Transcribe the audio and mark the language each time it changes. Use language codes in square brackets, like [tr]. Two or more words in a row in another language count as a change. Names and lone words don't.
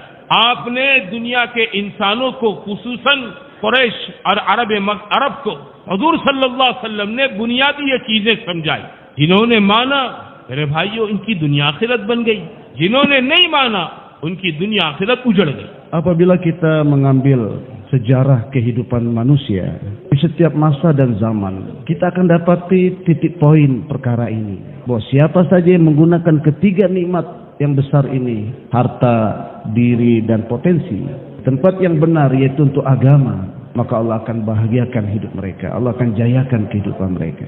[ur] آپ نے دنیا کے انسانوں کو، خصوصاً قریش اور عرب کو، حضور [ar] صلی اللہ علیہ وسلم [ur] نے بنیادی یہ چیزیں سمجھائی۔ جنہوں نے مانا میرے بھائیوں ان کی دنیا آخرت بن گئی، جنہوں نے نہیں مانا ان کی دنیا آخرت اجڑ گئی۔ [id] Apabila kita mengambil sejarah kehidupan manusia di setiap masa dan zaman, kita akan dapati titik poin perkara ini, bahwa siapa saja yang menggunakan ketiga nikmat yang besar ini, harta, diri, dan potensi, tempat yang benar yaitu untuk agama, maka Allah akan bahagiakan hidup mereka, Allah akan jayakan kehidupan mereka.